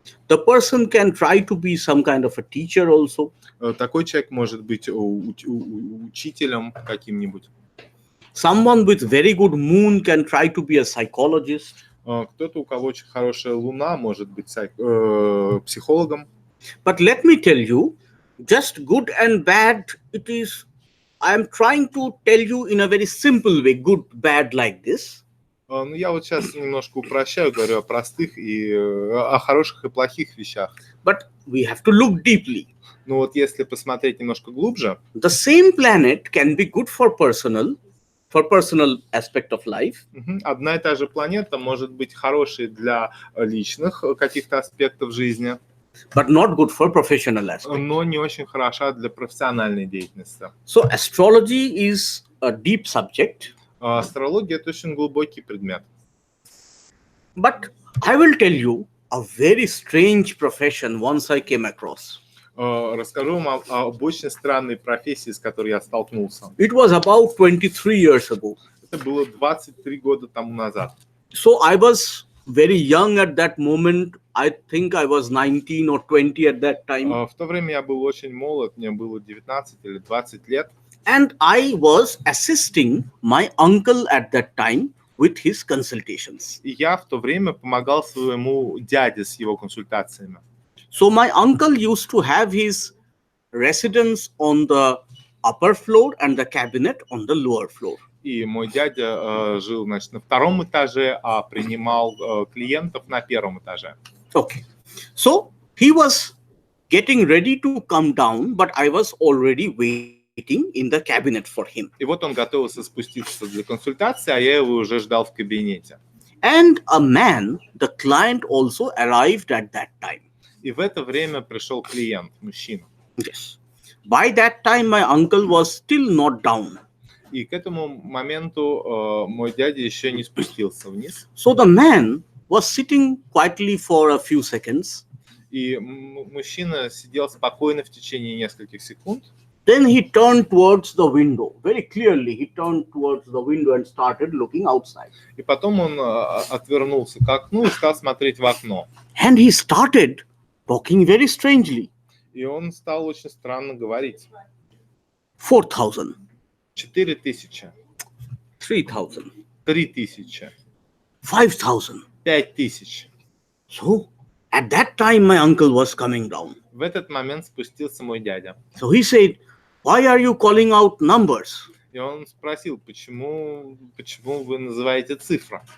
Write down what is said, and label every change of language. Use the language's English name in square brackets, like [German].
[English] The person can try to be some kind of a teacher also. [Russian] Такой человек может быть учителем каким-нибудь. [English] Someone with very good moon can try to be a psychologist. [Russian] Кто-то, у кого очень хорошая луна, может быть психологом. [English] But let me tell you, just good and bad, it is, I am trying to tell you in a very simple way, good, bad like this. [Russian] Ну, я вот сейчас немножко упрощаю, говорю о простых и о хороших и плохих вещах. [English] But we have to look deeply. [Russian] Ну вот если посмотреть немножко глубже, [English] the same planet can be good for personal aspect of life. [Russian] Одна и та же планета может быть хорошей для личных каких-то аспектов жизни, [English] but not good for professional aspects. [Russian] Но не очень хороша для профессиональной деятельности. [English] So astrology is a deep subject. [Russian] Астрология – это очень глубокий предмет. [English] But I will tell you a very strange profession once I came across. [Russian] Расскажу вам об очень странной профессии, с которой я столкнулся. [English] It was about 23 years ago. [Russian] Это было 23 года тому назад. [English] So I was very young at that moment. I think I was 19 or 20 at that time. [Russian] В то время я был очень молод, мне было 19 или 20 лет. [English] And I was assisting my uncle at that time with his consultations. [Russian] И я в то время помогал своему дяде с его консультациями. [English] So my uncle used to have his residence on the upper floor and the cabinet on the lower floor. [Russian] И мой дядя жил, значит, на втором этаже, а принимал клиентов на первом этаже. [English] Okay. So he was getting ready to come down, but I was already waiting in the cabinet for him. [Russian] И вот он готовился спуститься для консультации, а я его уже ждал в кабинете. [English] And a man, the client also arrived at that time. [Russian] И в это время пришел клиент, мужчина. [English] Yes. By that time, my uncle was still not down. [Russian] И к этому моменту мой дядя еще не спустился вниз. [English] So the man was sitting quietly for a few seconds. [Russian] И мужчина сидел спокойно в течение нескольких секунд. [English] Then he turned towards the window. Very clearly, he turned towards the window and started looking outside. [Russian] И потом он отвернулся к окну и стал смотреть в окно. [English] And he started talking very strangely. [Russian] И он стал очень странно говорить. [English] 4,000. [Russian] 4,000. [English] 3,000. [Russian] 3,000. [English] 5,000. [Russian] 5,000. [English] So, at that time, my uncle was coming down. [Russian] В этот момент спустился мой дядя. [English] So he said, "Why are you calling out numbers?" [Russian] И он спросил, почему вы называете цифры?